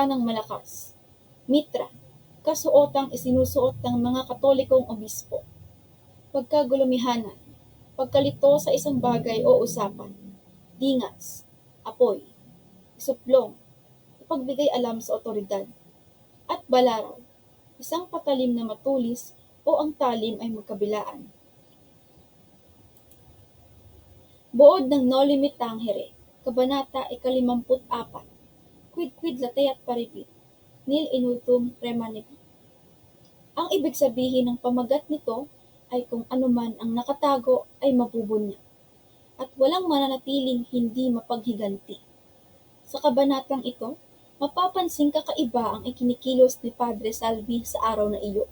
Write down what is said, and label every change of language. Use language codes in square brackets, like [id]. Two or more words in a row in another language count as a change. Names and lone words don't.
[tl] ng malakas, mitra, kasuotang isinusuot ng mga katolikong obispo, pagkagulumihanan, pagkalito sa isang bagay o usapan, dingas, apoy, isuplong, pagbigay alam sa otoridad, at balaraw, isang patalim na matulis o ang talim ay magkabilaan. Buod ng Noli Me Tangere, Kabanata 54, Quid Quid Lateat Paribit, Nil Inultum Remanebit. Ang ibig sabihin ng pamagat nito ay kung anuman ang nakatago ay mabubunyag, at walang mananatiling hindi mapaghiganti. Sa kabanatang ito, mapapansing kakaiba ang ikinikilos ni Padre Salvi sa araw na iyon.